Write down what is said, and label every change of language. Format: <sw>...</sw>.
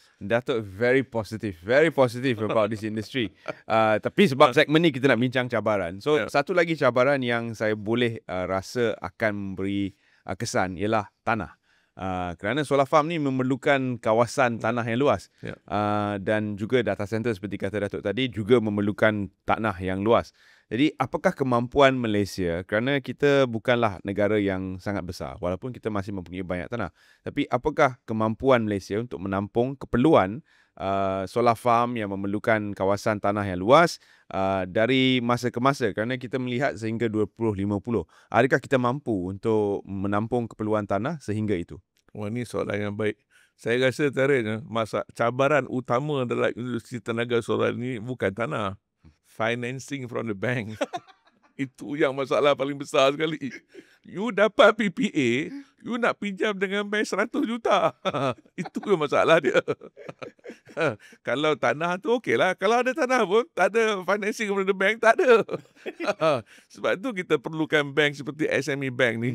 <en>Datuk very positive about this industry.</en> <ms>Tapi sebab segmen ni kita nak bincang cabaran. So satu lagi cabaran yang saya boleh rasa akan memberi kesan ialah tanah. Kerana solar farm ni memerlukan kawasan tanah yang luas. Dan juga data center seperti kata Datuk tadi juga memerlukan tanah yang luas. Jadi apakah kemampuan Malaysia, kerana kita bukanlah negara yang sangat besar walaupun kita masih mempunyai banyak tanah, tapi apakah kemampuan Malaysia untuk menampung keperluan solar farm yang memerlukan kawasan tanah yang luas dari masa ke masa, kerana kita melihat sehingga 2050. Adakah kita mampu untuk menampung keperluan tanah sehingga itu? Wah, ini soalan yang baik. Saya rasa cabaran utama dalam industri tenaga solar ini bukan tanah.</ms> <en>Financing from the bank.</en> <ms>Itu yang masalah paling besar sekali. You dapat PPA, you nak pinjam dengan bank 100 juta. Itu yang masalah dia. Kalau tanah tu okey lah. Kalau ada tanah pun, tak ada</ms> <en>financing from the bank,</en> <ms>tak ada. Sebab tu kita perlukan bank seperti SME Bank ni.</ms>